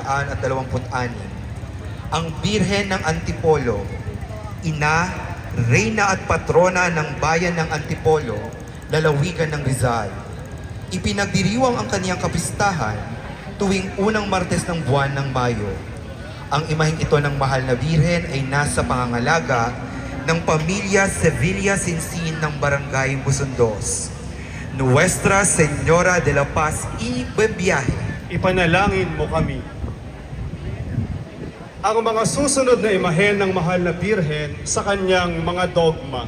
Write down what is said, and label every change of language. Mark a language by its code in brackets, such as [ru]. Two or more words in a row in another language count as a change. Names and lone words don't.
[tl] ang Birhen ng Antipolo, ina, reyna at patrona ng bayan ng Antipolo, lalawigan ng Rizal. Ipinagdiriwang ang kaniyang kapistahan tuwing unang Martes ng buwan ng Mayo. Ang imaheng ito ng mahal na Birhen ay nasa pangangalaga ng pamilya Sevilla Sinsin ng Barangay Musundos. Nuestra Señora de la Paz y buen viaje. Ipanalangin mo kami. Ang mga susunod na imahen ng mahal na Birhen sa kanyang mga dogma.